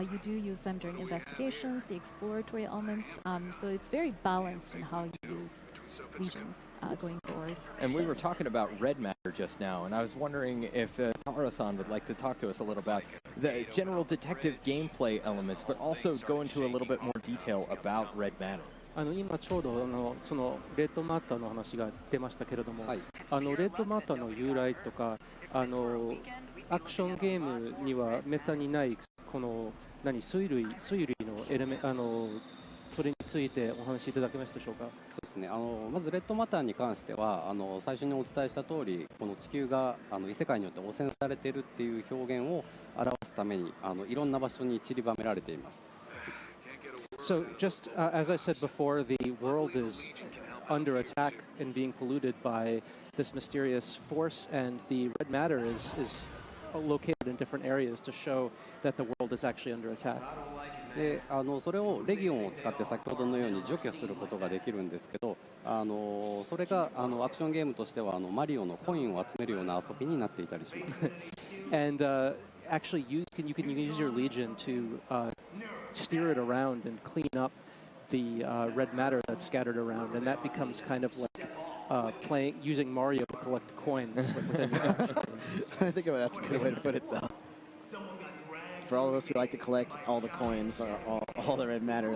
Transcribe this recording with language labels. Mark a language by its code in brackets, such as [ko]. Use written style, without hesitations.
[en] You do use them during investigations, the exploratory elements. So it's very balanced in how you use legions going forward. And we were talking about red matter just now, and I was wondering if Taro-san would like to talk to us a little about the general detective gameplay elements, but also go into a little bit more detail about red matter. [ja] 今ちょうどそのレッドマターの話が出ましたけれども、はいレッドマターの由来とかアクションゲームにはメタにないこの推理のエレメそれについてお話しいただけますでしょうか。そうですね、まずレッドマターに関しては最初にお伝えした通りこの地球が異世界によって汚染されているっていう表現を表すためにいろんな場所に散りばめられています。 [en] So just as I said before, the world is under attack and being polluted by this mysterious force, and the red matter is located in different areas to show that the world is actually under attack. [ja] でそれをレギオンを使って先ほどのように除去することができるんですけどそれがアクションゲームとしてはマリオのコインを集めるような遊びになっていたりします。 [en] And actually, you can use your legion to steer it around and clean up the red matter that's scattered around, and that becomes kind of like using Mario to collect coins. Like within I think that's a good way to put it, though. For all of us who like to collect all the coins, all the red matter.